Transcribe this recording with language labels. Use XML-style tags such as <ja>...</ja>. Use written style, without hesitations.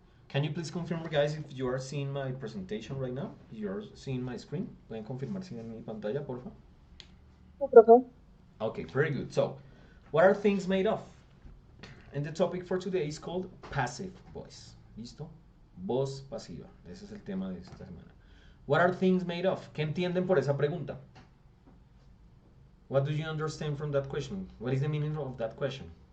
<en>Can you please confirm, guys, if you are seeing my presentation right now? If you are seeing my screen.</en> <es>¿Pueden confirmar si ven mi pantalla, por favor? Sí, profe.</es> <en>Okay, very good. So, what are things made of? And the topic for today is called passive voice.</en> <es>¿Listo? Voz pasiva. Ese es el tema de esta semana.</es> <en>What are things made of?</en> <es>¿Qué entienden por esa pregunta?</es> <en>What do you understand from that question? What is the meaning of that question?</en>